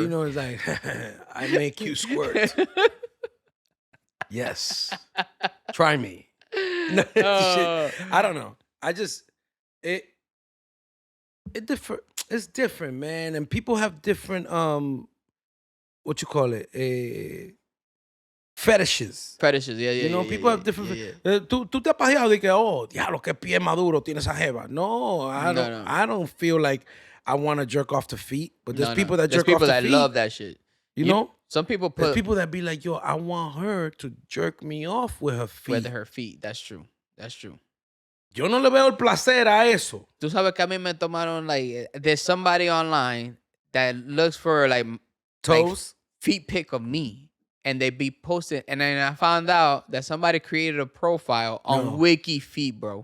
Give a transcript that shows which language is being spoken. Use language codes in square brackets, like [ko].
[en] You know, it's like, I make you squirt. Yes. Try me. No, I don't know. I just, it's different, man. And people have different, what you call it? Fetishes. Fetishes, yeah. You know, people have different. [es] Tú te has pajeado de que, oh, diablo, qué pie maduro tiene esa jeva. [en] No, I don't feel like I want to jerk off the feet. But there's people that jerk off the feet. There's people that love that shit. You know? Some people there's people that be like, yo, I want her to jerk me off with her feet. With her feet. That's true. [es] Yo no le veo el placer a eso. Tú sabes que a mí me tomaron, [en] like, there's somebody online that looks for, like, toes, feet pic of me. And they be posting, and then I found out that somebody created a profile on Wiki Feet, bro.